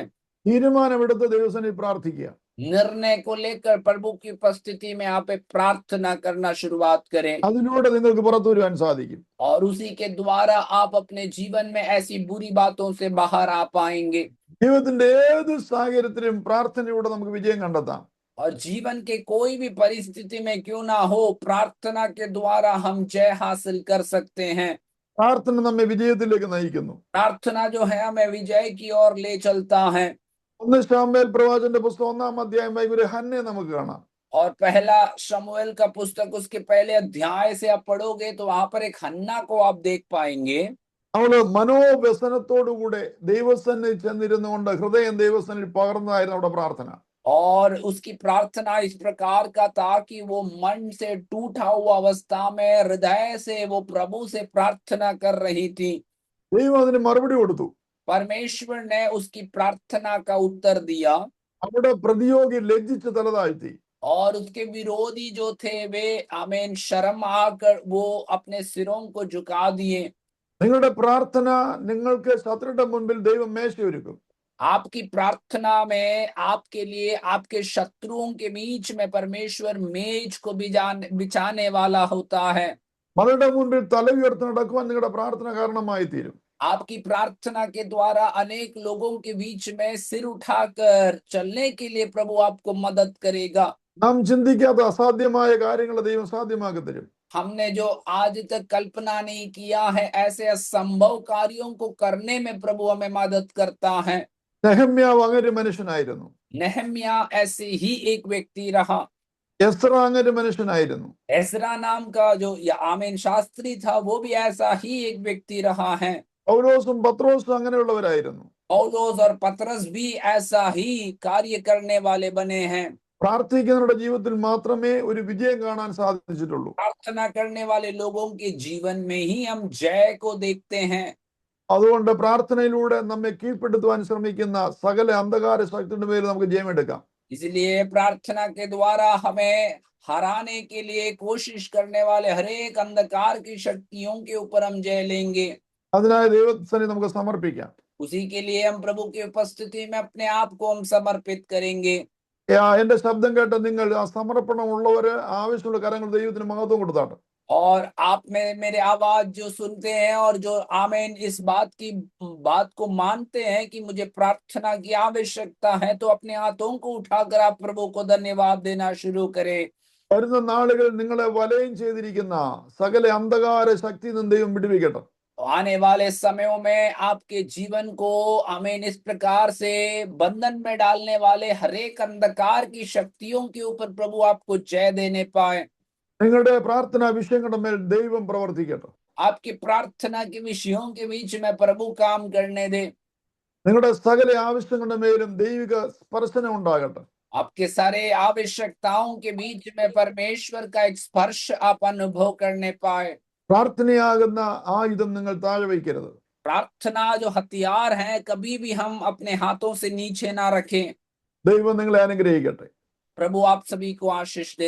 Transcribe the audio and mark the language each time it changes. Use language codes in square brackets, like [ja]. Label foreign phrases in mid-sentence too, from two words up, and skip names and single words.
[ml] തീരുമാനമെടുത്ത് ദൈവസന്നിധിയിൽ പ്രാർത്ഥിക്കുക. [hi] निर्णय को लेकर प्रभु की उपस्थिति में आप एक प्रार्थना करना शुरुआत करें [ml] അതിലൂടെ നിങ്ങൾക്ക് പുറത്തു വരുവാൻ സാധിക്കും. [hi] और उसी के द्वारा आप अपने जीवन में ऐसी बुरी बातों से बाहर आ पाएंगे। [ml] ജീവിതത്തിന്റെ ഏത് സാഹചര്യത്തിലും പ്രാർത്ഥനയിലൂടെ നമുക്ക് വിജയം കണ്ടെത്താം. [hi] और जीवन के कोई भी परिस्थिति में क्यों ना हो प्रार्थना के द्वारा हम जय हासिल कर सकते हैं। [ml] പ്രാർത്ഥന നമ്മെ വിജയത്തിലേക്ക് നയിക്കുന്നു. [hi] प्रार्थना जो है हमें विजय की ओर ले चलता है। [ml] 1 ശമൂവേൽ പ്രവാചകന്റെ പുസ്തകം 1-ാം അധ്യായം ഒരു ഹന്നെ നമുക്ക് കാണാം. [hi] और पहला शमूएल का पुस्तक उसके पहले अध्याय से आप पढ़ोगे तो वहां पर एक हन्ना को आप देख पाएंगे। [ml] അവള് മനോവ്യസനത്തോടുകൂടെ ദൈവസന്നിധി ചെന്നിരുന്നുകൊണ്ട് ഹൃദയം ദൈവസന്നിധി പകർന്നതായിരുന്നു അവിടെ പ്രാർത്ഥന. [hi] और उसकी प्रार्थना इस प्रकार का था कि वो मन से टूटा हुआ अवस्था में हृदय से वो प्रभु से प्रार्थना कर रही थी. [ml] ദൈവം അതിന് മറുപടി കൊടുത്തു. [hi] परमेश्वर ने उसकी प्रार्थना का उत्तर दिया [ml] അവിടെ പ്രതിയോഗി ലജ്ജിച്ച് തല താഴ്ത്തി. [hi] और उसके विरोधी जो थे वे आमीन शर्म आकर वो अपने सिरों को झुका दिए. [ml] നിങ്ങളുടെ പ്രാർത്ഥന നിങ്ങൾക്ക് ശത്രുയുടെ മുൻപിൽ ദൈവം മേശയൊരുക്കും. [hi] आपकी प्रार्थना में आपके लिए आपके शत्रुओं के बीच में परमेश्वर मेज को बिछाने वाला होता है. [ml] മകളുടെ മുൻപിൽ തല ഉയർത്തി നടക്കുവാൻ നിങ്ങളുടെ പ്രാർത്ഥന കാരണമായി തീരും. [hi] आपकी प्रार्थना के द्वारा अनेक लोगों के बीच में सिर उठाकर चलने के लिए प्रभु आपको मदद करेगा. [ml] നാം ചിന്തിക്കാത്ത അസാധ്യമായ കാര്യങ്ങൾ ദൈവം സാധ്യമാക്കി തരും. [hi] हमने जो आज तक कल्पना नहीं किया है ऐसे असंभव कार्यों को करने में प्रभु हमें मदद करता है. [ml] നെഹമ്യാവ് അങ്ങനെ മനുഷ്യനായിരുന്നു. [hi] नेहम्या ऐसे ही एक व्यक्ति रहा. [ml] എസ്ര അങ്ങനെ മനുഷ്യനായിരുന്നു. [hi] एसरा नाम का जो आमीन शास्त्री था वो भी ऐसा ही एक व्यक्ति रहा है. [ml] പൗലോസും പത്രോസും അങ്ങനെയുള്ളവരായിരുന്നു. [hi] पौलुस और पतरस भी ऐसा ही कार्य करने वाले बने हैं. [ml] പ്രാർത്ഥിക്കുന്നവരുടെ ജീവിതത്തിൽ മാത്രമേ ഒരു വിജയം കാണാൻ സാധിച്ചിട്ടുള്ളൂ. [hi] प्रार्थना करने वाले लोगों के जीवन में ही हम जय को देखते हैं. [ml] അതുകൊണ്ട് പ്രാർത്ഥനയിലൂടെ നമ്മെ കീഴ്പ്പെടുത്തുവാൻ ശ്രമിക്കുന്ന സകല അന്ധകാര ശക്തിയുടെ പേരിൽ നമുക്ക് ജയമെടുക്കാം. [hi] इसलिए प्रार्थना के द्वारा हमें हराने के लिए कोशिश करने वाले हर एक अंधकार की शक्तियों के ऊपर हम जय लेंगे. [ml] അതിനായി ദൈവസന്നിധി നമുക്ക് സമർപ്പിക്കാം. [hi] उसी के लिए हम प्रभु की उपस्थिति में अपने आप को हम समर्पित करेंगे. [ml] എന്റെ ശബ്ദം കേട്ട നിങ്ങൾ ആ സമർപ്പണമുള്ളവര് ആവശ്യമുള്ള കാര്യങ്ങൾ ദൈവത്തിന് മഹത്വം കൊടുത്താട്ടെ. [hi] और आप में मेरे आवाज जो सुनते हैं और जो आमीन इस बात को मानते हैं कि मुझे प्रार्थना की आवश्यकता है तो अपने हाथों को उठाकर आप प्रभु को धन्यवाद देना शुरू करें. [ml] വരുന്ന നാളുകളിൽ നിങ്ങളെ വലയം ചെയ്തിരിക്കുന്ന സകല അന്ധകാര ശക്തി നിന്ന് ദൈവം വിടുവിക്കട്ടെ. [hi] आने वाले समयों में आपके जीवन को आमीन इस प्रकार से बंधन में डालने वाले हर एक अंधकार की शक्तियों के ऊपर प्रभु आपको जय देने पाए. [ml] നിങ്ങളുടെ പ്രാർത്ഥനാ വിഷയങ്ങളുടെ മേൽ ദൈവം പ്രവർത്തിക്കട്ടെ. [hi] आपकी प्रार्थना के विषयों के बीच में प्रभु काम करने दे. [ml] നിങ്ങളുടെ സകല ആവശ്യങ്ങളുടെ മേലും ദൈവിക സ്പർശനം ഉണ്ടാകട്ടെ. [hi] आपके सारे आवश्यकताओं के बीच में परमेश्वर का एक स्पर्श आप अनुभव करने पाए. [ml] പ്രാർത്ഥനയാകുന്ന ആയുധം നിങ്ങൾ താഴെ വയ്ക്കരുത്. [hi] प्रार्थना जो हथियार है कभी भी हम अपने हाथों से नीचे ना रखें. [ml] ദൈവം നിങ്ങളെ അനുഗ്രഹിക്കട്ടെ. [hi] प्रभु आप सभी को आशीष दे.